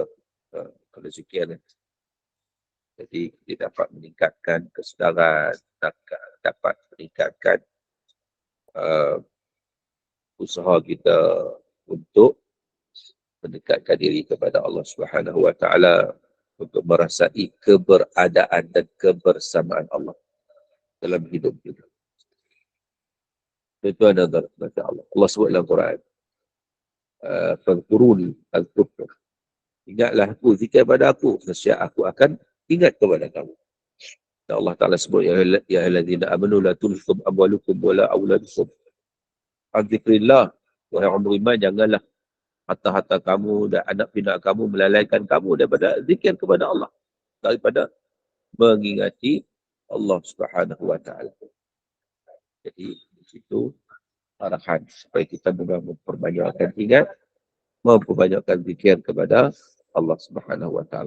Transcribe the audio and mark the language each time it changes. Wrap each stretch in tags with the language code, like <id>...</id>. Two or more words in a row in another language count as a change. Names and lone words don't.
<ms>Kalau zikir, jadi dia dapat meningkatkan kesedaran, dapat meningkatkan usaha kita untuk mendekatkan diri kepada</ms> <ar>الله سبحانه وتعالى,</ar> <ms>untuk merasai keberadaan dan kebersamaan Allah dalam hidup kita. Itu adalah kata Allah. Allah sebut dalam Quran,</ms> <ar>"فاذكروني أذكركم."</ar> <ms>Ingatlah aku, zikir pada aku, nescaya aku akan ingat kepada kamu.</ms> <ar>Dan الله تعالى sebut, يا الذين آمنوا لا تلهكم أموالكم ولا أولادكم عن ذكر الله.</ar> <ms>Wahai orang beriman, janganlah harta-harta kamu dan anak pinak kamu melalaikan kamu daripada zikir kepada Allah, daripada mengingati</ms> <ar>الله سبحانه وتعالى.</ar> <ms>Jadi di situ arahan supaya kita memang memperbanyakkan ingat, memperbanyakkan zikir kepada</ms> <ar>الله سبحانه وتعالى.</ar>